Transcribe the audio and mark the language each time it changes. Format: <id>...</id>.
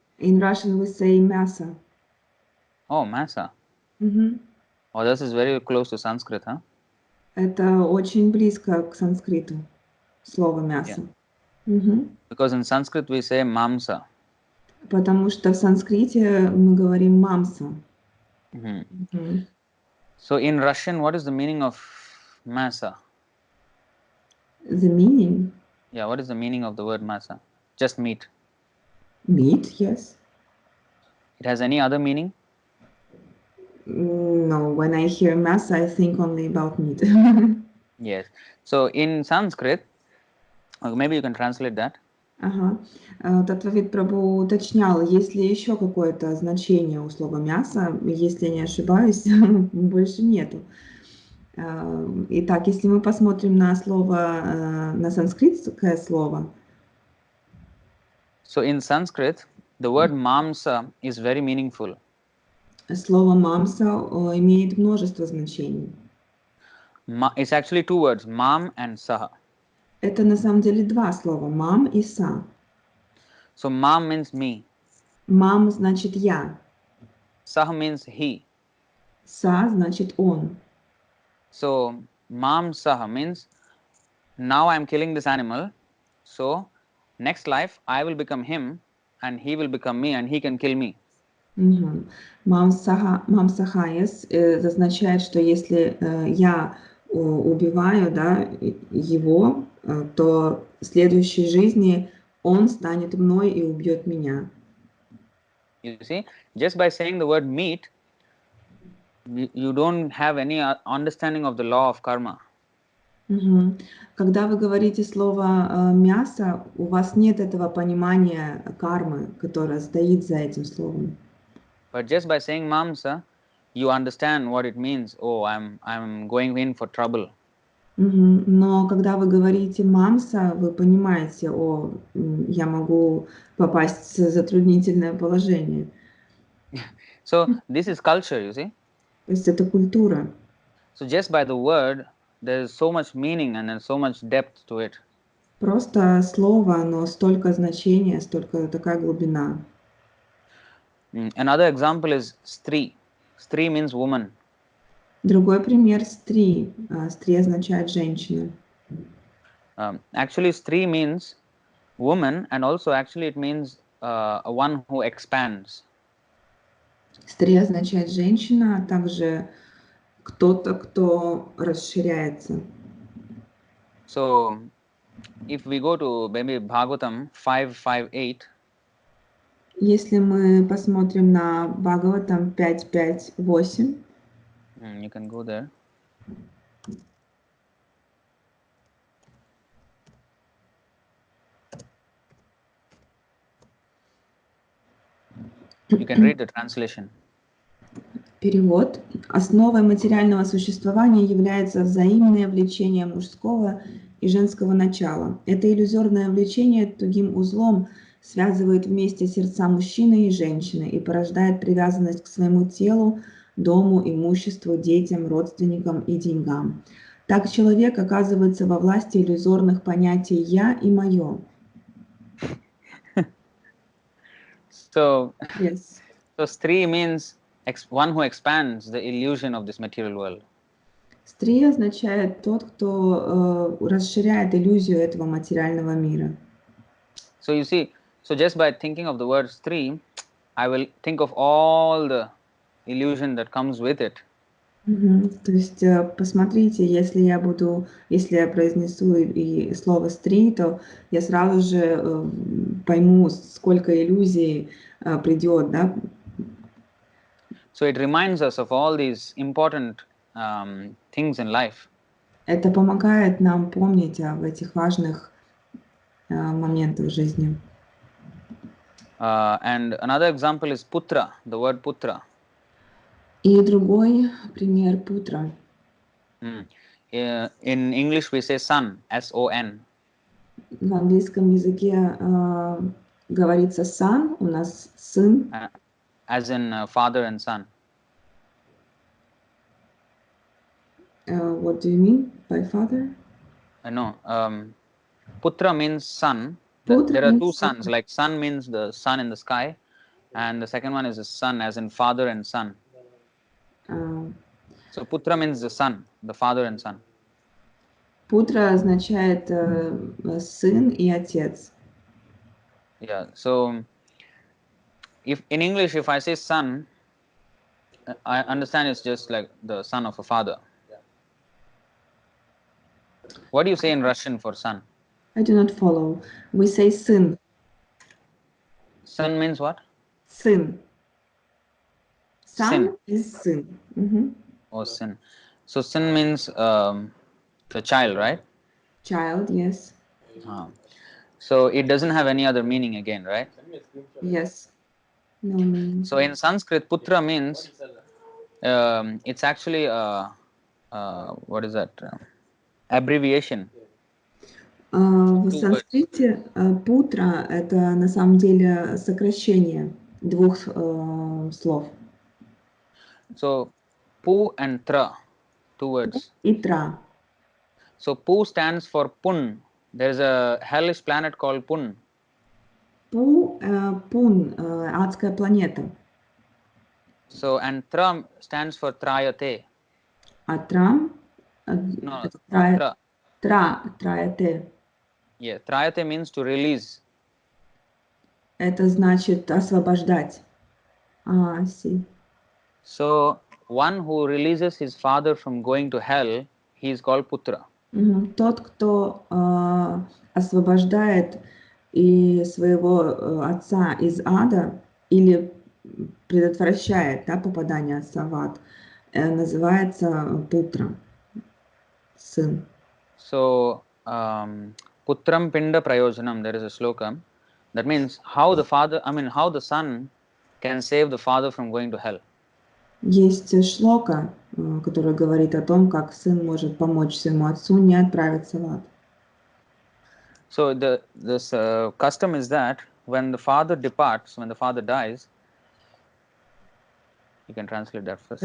<en>In Russian we say мясо. Oh, masa. Мгм. Oh, this is very close to Sanskrit, huh?</en> <ru>Это очень близко к санскриту, слово мясо. Мгм.</ru> <en>Because in Sanskrit we say mamsa.</en> <ru>Потому что в санскрите мы говорим мамса. Мгм.</ru> <en>So in Russian, what is the meaning of masa? The meaning? Yeah, what is the meaning of the word masa? Just meat. Meat, yes. It has any other meaning? No, when I hear мясо, I think only about meat. Yes. So in Sanskrit, maybe you can translate that. Ага.</en> <ru>Таттва-вит Прабху уточнял, есть ли еще какое-то значение у слова мясо. Если я не ошибаюсь, больше нету. Итак, если мы посмотрим на слово, на санскритское слово.</ru> <en>So in Sanskrit, the word mamsa is very meaningful.</en> <ru>Слово мамса имеет множество значений.</ru> <en>It's actually two words, mam and saha.</en> <ru>Это на самом деле два слова, мам и са.</ru> <en>So mam means me.</en> <ru>Мам значит я.</ru> <en>Saha means he.</en> <ru>Са значит он.</ru> <en>So mam saha means now I am killing this animal. So next life I will become him and he will become me and he can kill me. Угу.</en> <ru>Мам сахаес означает, что если я убиваю, да, его, то в следующей жизни он станет мной и убьет меня.</ru> <en>You see, just by saying the word meat, you don't have any understanding of the law of karma. Угу.</en> <ru>Когда вы говорите слово мясо, у вас нет этого понимания кармы, которая стоит за этим словом.</ru> <en>But just by saying mamsa, you understand what it means. Oh, I'm going in for trouble. Угу.</en> <ru>Но когда вы говорите мамса, вы понимаете, я могу попасть в затруднительное положение.</ru> <en>So this is culture, you see.</en> <ru>То есть это культура.</ru> <en>So just by the word, there is so much meaning and there's so much depth to it.</en> <ru>Просто слово, но столько значения, столько такая глубина.</ru> <en>Another example is stri. Stri means woman.</en> <ru>Другой пример стри. Стри означает женщина.</ru> <en>Actually, stri means woman, and also actually it means one who expands.</en> <ru>Стри означает женщина, а также кто-то, кто расширяется.</ru> <en>So if we go to maybe Bhagavatam 5:5-8.</en> <ru>Если мы посмотрим на Бхагаватам 5.5.8,</ru> <en>You can go there. You can read the translation.</en> <ru>Перевод. Основой материального существования является взаимное влечение мужского и женского начала. Это иллюзорное влечение тугим узлом связывает вместе сердца мужчины и женщины и порождает привязанность к своему телу, дому, имуществу, детям, родственникам и деньгам. Так человек оказывается во власти иллюзорных понятий «я» и «моё».</ru> <en>So, Yes. so Stri means one who expands the illusion of this material world.</en> <ru>Стри означает тот, кто расширяет иллюзию этого материального мира.</ru> <en>So you see, so just by thinking of the word Stri, I will think of all the illusion that comes with it.</en> <ru>То есть посмотрите, если я произнесу и слово «стри», то я сразу же пойму, сколько иллюзий придет, да?</ru> <en>So it reminds us of all these important things in life.</en> <ru>Это помогает нам помнить об этих важных моментах жизни.</ru> <en>And another example is putra, the word putra.</en> <ru>И другой пример путра.</ru> <en>In English we say son, S-O-N.</en> <ru>В английском языке говорится son, у нас сын.</ru> <en>As in father and son. What do you mean by father? No, putra means son. Putra There are two means suns, like sun means the sun in the sky, and the second one is the son, as in father and son. So putra means the son, the father and son.</en> <ru>Путра означает сын и отец.</ru> <en>Yeah, so if in English if I say son, I understand it's just like the son of a father. What do you say in Russian for son? I do not follow. We say сын. Son means what?</en> <ru>Сын. Son</ru> <en>Sin. is сын. Oh, sin. So sin means the child, right? Child, yes. So it doesn't have any other meaning again, right? Yes. No meaning. So in Sanskrit, putra means it's actually what is that? Abbreviation.</en> <ru>В санскрите путра это на самом деле сокращение двух слов.</ru> <en>So pu and tra, two words.</en> <ru>И тра.</ru> <en>So pu stands for pun. There is a hellish planet called Pun.</en> <ru>Пун, адская планета.</ru> <en>So and tra stands for trayate.</en> <ru>А трам,</ru> <en>No, tra.</en> <ru>траяте.</ru> <en>Yeah, trayate means to release.</en> <ru>Это значит освобождать.</ru> <en>I see. So one who releases his father from going to hell, he is called putra.</en> <ru>Тот, кто освобождает и своего отца из ада или предотвращает, да, попадание отца в ад, называется путра, сын.</ru> <en>So putram pinda prayojanam, there is a shloka. That means how the son can save the father from going to hell.</en> <ru>Есть шлока, который говорит о том, как сын может помочь своему отцу не отправиться в ад.</ru> <en>So this custom is that when the father departs, when the father dies, you can translate that first.</en>